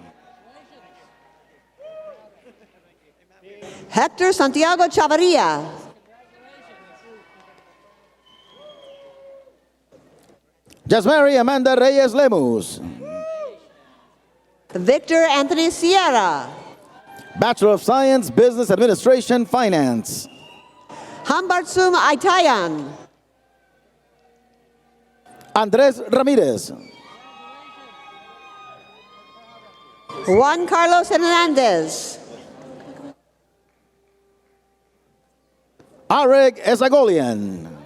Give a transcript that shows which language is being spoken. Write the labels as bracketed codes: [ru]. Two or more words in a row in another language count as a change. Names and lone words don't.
[en] Hector Santiago Chavarria. Jasmary Amanda Reyes Lemus. Victor Anthony Sierra. Bachelor of Science, Business Administration, Finance. Hambartsum Aitayan. Andres Ramirez. Juan Carlos Hernandez. Areg Ezagolian.